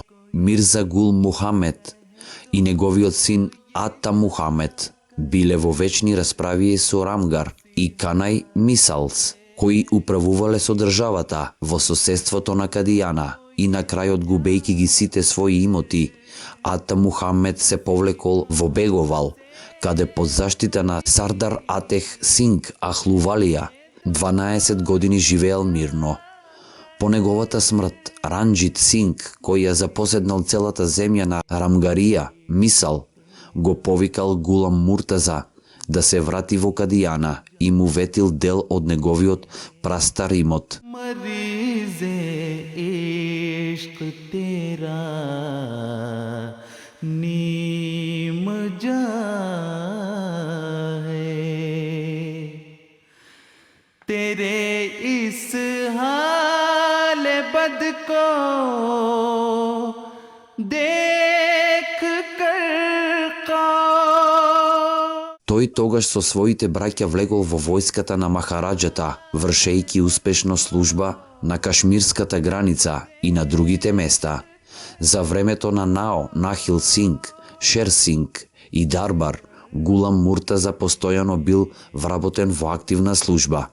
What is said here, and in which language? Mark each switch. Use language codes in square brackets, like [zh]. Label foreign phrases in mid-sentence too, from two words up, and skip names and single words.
[mk] Мирза Гул Мухамед и неговиот син Ата Мухамед биле во вечни расправи со Рамгар и Канај Мисалс, кои управувале со државата во соседството на Кадијана и на крајот губејќи ги сите своји имоти, Ата Мухамед се повлекол во Беговал, каде под заштита на Сардар Атех Синг Ахлувалија 12 години живеел мирно. По неговата смрт, Ранџит Синг, кој ја запоседнал целата земја на Рамгарија, Мисал, го повикал Гулам Муртаза да се врати во Кадијана и му ветил дел од неговиот прастар имот. [ur] مریضِ عشق تیرا نیم جاں ہے تیرے اس حال بد کو دیکھ کر [mk] Тој тогаш со своите браќа влегол во војската на махараджата, вршејќи успешно служба на кашмирската граница и на другите места. За времето на Нао, Нахил Синг, Шер Синг и Дарбар, Гулам Муртаза постојано бил вработен во активна служба.